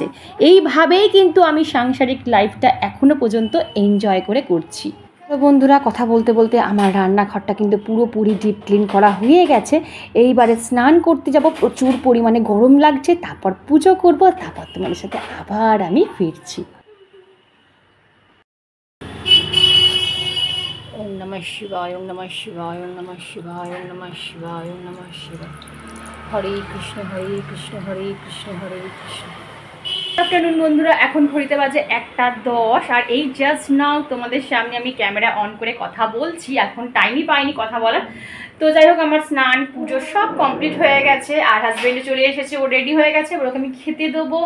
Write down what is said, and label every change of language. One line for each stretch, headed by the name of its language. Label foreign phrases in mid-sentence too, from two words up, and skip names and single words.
Bangla: এইভাবেই কিন্তু আমি সাংসারিক লাইফটা এখনো পর্যন্ত এনজয় করে করছি। তো বন্ধুরা কথা বলতে বলতে আমার রান্নাঘরটা কিন্তু পুরোপুরি
English: deep clean
Bangla: করা হয়ে গেছে। এইবারে স্নান করতে যাব, প্রচুর পরিমাণে গরম লাগছে, তারপর পুজো করব, তারপর তোমাদের সাথে আবার আমি ফিরছি।
Sanskrit: ওম নমঃ শিবায়, ওম নমঃ শিবায়, ওম নমঃ শিবায়, ওম নমঃ শিবায়, ওম নমঃ শিবায়। হরে কৃষ্ণ হরে কৃষ্ণ হরে কৃষ্ণ হরে কৃষ্ণ।
English: good afternoon
Bangla: বন্ধুরা, এখন ঘড়িতে বাজে 1:10 আর এই
English: just now
Bangla: তোমাদের সামনে আমি ক্যামেরা অন করে কথা বলছি। এখন টাইমই পাইনি কথা বলার। তো যাই হোক আমার স্নান পুজো সব কমপ্লিট হয়ে গেছে। আর হাজব্যান্ডে চলে এসেছে, ও রেডি হয়ে গেছে, ওরকে আমি খেতে দেবো।